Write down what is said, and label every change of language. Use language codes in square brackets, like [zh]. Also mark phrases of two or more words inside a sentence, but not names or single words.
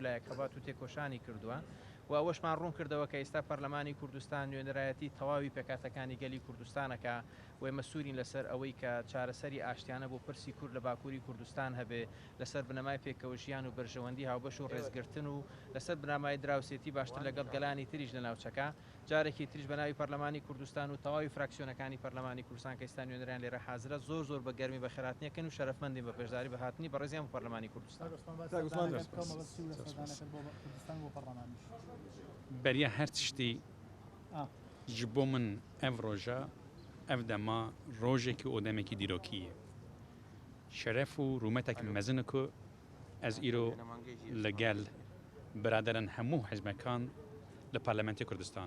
[ckb] لایەکەوات و تێکۆشانی کردووە و ئەوەشمان ڕوون کردەوە کە ئێستا پەرلەمانی کوردستان نوێنەرایەتی تەواوی پێکاتەکانی گەلی کوردستانەکە و ئێمە سوورین لەسەر ئەوەی کە چارەسەری ئاشتیانە بۆ پرسی کورد لە باکووری کوردستان هەبێ لەسەر بنەمای پێکەوە ژیان و بەرژەوەندی هاوبەش و ڕێزگرتن و لەسەر بنەمای دراوسێتی باشتر لەگەڵ گەلانی تریش لە ناوچەکە جارێکی تریش بە ناوی پەرلەمانی کوردستان و تەواوی فراکسیۆنەکانی پەرلەمانی کوردستان کە ئێستا نوێنەران لێرە حازرە زۆر بە گەرمی بە خێراتنیەکەن و شەرەفمەندین بە پێشداری بە هاتنی بەڕێزیان بۆ پەرلەمانی کوردستان. [ku] بەریە هەر تشتی ji bo min ev roja ev dema rojekî û demekî dîrokî ye. Şeref û rûmetekî mezin ku ez îro li gel biraderên hemû hezmekan li Parlamentê Kurdistanê.